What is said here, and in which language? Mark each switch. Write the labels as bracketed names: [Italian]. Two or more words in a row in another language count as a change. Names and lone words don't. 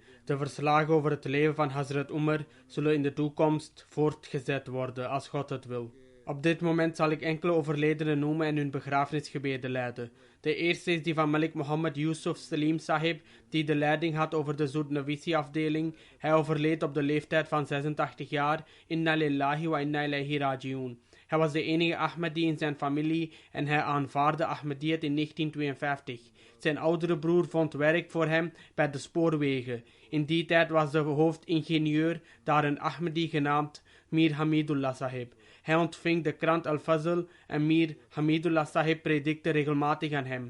[Dutch] De verslagen over het leven van Hazrat Umar zullen in de toekomst voortgezet worden, als God het wil. Op dit moment zal ik enkele overledenen noemen en hun begrafenisgebeden leiden. De eerste is die van Malik Muhammad Yusuf Salim Sahib, die de leiding had over de Zoednawisi-afdeling. Hij overleed op de leeftijd van 86 jaar. [Arabic] إنا لله وإنا إليه راجعون. [Dutch] Hij was de enige Ahmadi in zijn familie en hij aanvaarde Ahmadiyyat in 1952. Zijn oudere broer vond werk voor hem bij de spoorwegen. In die tijd was de hoofdingenieur daar een Ahmadi genaamd Mir Hamidullah Sahib. Hij ontving de krant Al-Fazl en Mir Hamidullah Sahib predikte regelmatig aan hem.